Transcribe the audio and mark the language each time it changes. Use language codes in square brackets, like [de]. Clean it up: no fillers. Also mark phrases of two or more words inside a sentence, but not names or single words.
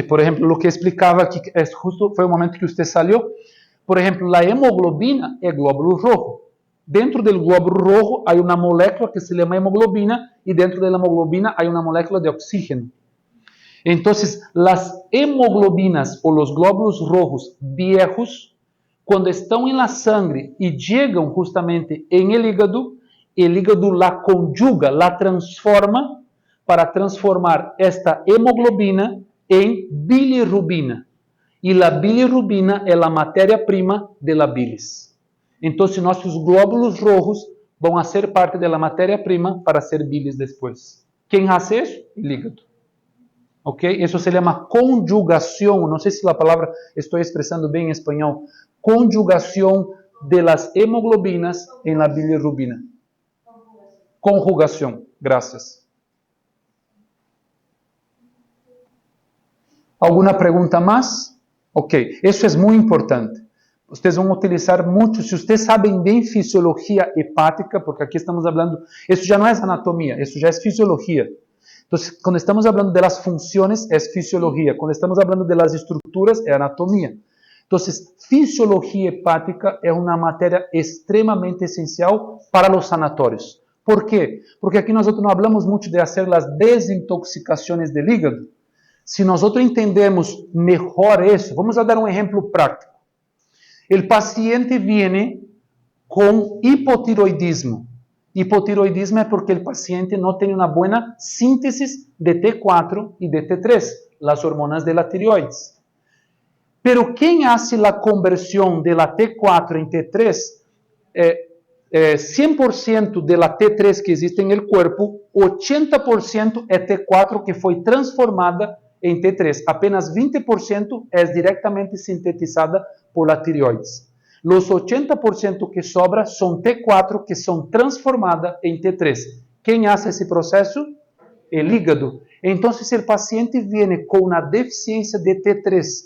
[pt] Por exemplo, o que explicava aqui, justo foi o momento que você saiu. Por exemplo, a hemoglobina é [es] glóbulo rojo. [pt] Dentro do [es] glóbulo rojo [pt] há uma molécula que se chama hemoglobina e dentro da hemoglobina há uma molécula de oxígeno. Então, as hemoglobinas ou os [es] glóbulos rojos viejos, [pt] quando estão na sangue e chegam justamente em [es] el hígado la conjuga, la transforma para transformar esta hemoglobina em bilirrubina. [pt] E a bilirrubina é a matéria-prima [es] de la bilis. [pt] Então, nossos [es] glóbulos rojos [pt] vão ser parte da matéria-prima para ser bilis depois. Quem faz isso? O hígado. Ok? Isso se chama conjugação. Não sei se a palavra estou expressando bem em espanhol. Conjugação [es] de las hemoglobinas [pt] em [es] la bilirrubina. [pt] Conjugação. Graças. [es] ¿Alguna pregunta más? Ok, eso es muy importante. Ustedes van a utilizar mucho, si ustedes saben bien fisiología hepática, porque aquí estamos hablando, eso ya no es anatomía, eso ya es fisiología. Entonces, cuando estamos hablando de las funciones, es fisiología. Cuando estamos hablando de las estructuras, es anatomía. Entonces, fisiología hepática es una materia extremadamente esencial para los sanatorios. ¿Por qué? Porque aquí nosotros no hablamos mucho de hacer las desintoxicaciones del hígado. [pt] Se nós entendemos melhor isso, vamos a dar um exemplo prático. O paciente vem com hipotiroidismo. Hipotiroidismo é porque o paciente não tem uma boa síntese de T4 e de T3, as hormonas da tireoides. Pero quem faz a conversão [es] de la T4 [pt] em T3, 100% [es] de la T3 [pt] que existe no corpo, 80% é T4 que foi transformada en T3. [es] Apenas 20% es directamente sintetizada por la tireoides. Los 80% que sobra son T4 que son transformadas en T3. ¿Quién hace ese proceso? El hígado. Entonces el paciente viene con una deficiencia de T3.